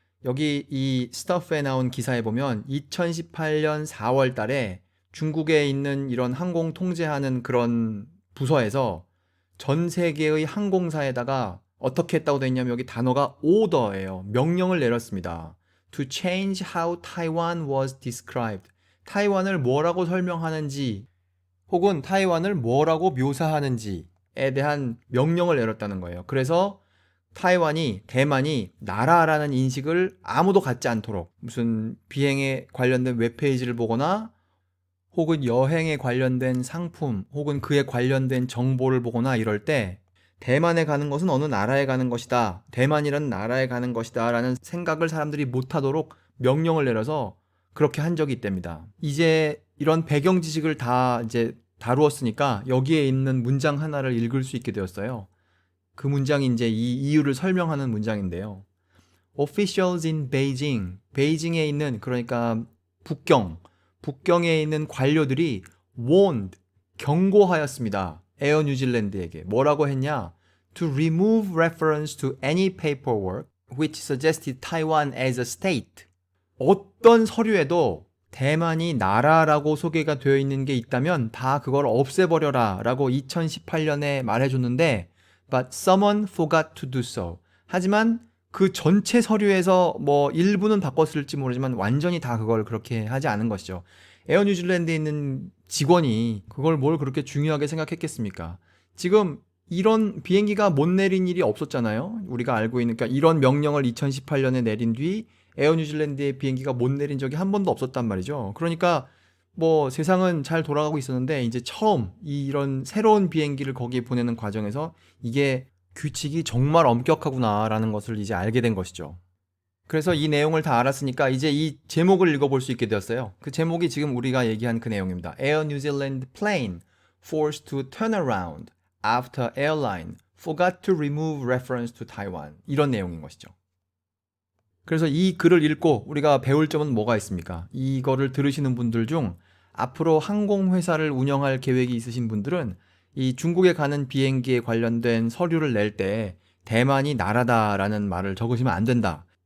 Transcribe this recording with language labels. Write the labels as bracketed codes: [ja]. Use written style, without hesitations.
[ko] 여기 이 스터프에 나온 기사에 보면 2018년 4월 달에 중국에 있는 이런 항공 통제하는 그런 부서에서 전 세계의 항공사에다가 어떻게 했다고 돼 있냐면 여기 단어가 order예요. 명령을 내렸습니다. [en] To change how Taiwan was described. [ko] 타이완을 뭐라고 설명하는지 혹은 타이완을 뭐라고 묘사하는지에 대한 명령을 내렸다는 거예요. 그래서 대만이 나라라는 인식을 아무도 갖지 않도록 무슨 비행에 관련된 웹페이지를 보거나 혹은 여행에 관련된 상품 혹은 그에 관련된 정보를 보거나 이럴 때 대만에 가는 것은 어느 나라에 가는 것이다. 대만이라는 나라에 가는 것이다. 라는 생각을 사람들이 못하도록 명령을 내려서 그렇게 한 적이 있답니다. 이제 이런 배경 지식을 다 이제 다루었으니까 여기에 있는 문장 하나를 읽을 수 있게 되었어요. 그 문장이 이제 이 이유를 설명하는 문장인데요. [en] Officials in Beijing, [ko] 베이징에 있는 그러니까 북경에 있는 관료들이 [en] warned, [ko] 경고하였습니다. 에어 뉴질랜드에게 뭐라고 했냐? [en] To remove reference to any paperwork which suggested Taiwan as a state. [ko] 어떤 서류에도 대만이 나라라고 소개가 되어 있는 게 있다면 다 그걸 없애버려라 라고 2018년에 말해줬는데 [en] But someone forgot to do so. [ko] 하지만 그 전체 서류에서 뭐 일부는 바꿨을지 모르지만 완전히 다 그걸 그렇게 하지 않은 것이죠. 에어 뉴질랜드에 있는 직원이 그걸 뭘 그렇게 중요하게 생각했겠습니까? 지금 이런 비행기가 못 내린 일이 없었잖아요. 우리가 알고 있는, 그러니까 이런 명령을 2018년에 내린 뒤 에어 뉴질랜드의 비행기가 못 내린 적이 한 번도 없었단 말이죠. 그러니까 뭐 세상은 잘 돌아가고 있었는데 이제 처음 이런 새로운 비행기를 거기에 보내는 과정에서 이게 규칙이 정말 엄격하구나라는 것을 이제 알게 된 것이죠. 그래서 이 내용을 다 알았으니까 이제 이 제목을 읽어볼 수 있게 되었어요. 그 제목이 지금 우리가 얘기한 그 내용입니다. [en] Air New Zealand plane forced to turn around after airline forgot to remove reference to Taiwan. [ko] 이런 내용인 것이죠. 그래서 이 글을 읽고 우리가 배울 점은 뭐가 있습니까? 이거를 들으시는 분들 중 앞으로 항공회사를 운영할 계획이 있으신 분들은 이 중국에 가는 비행기에 관련된 서류를 낼 때 대만이 나라다라는 말을 적으시면 안 된다.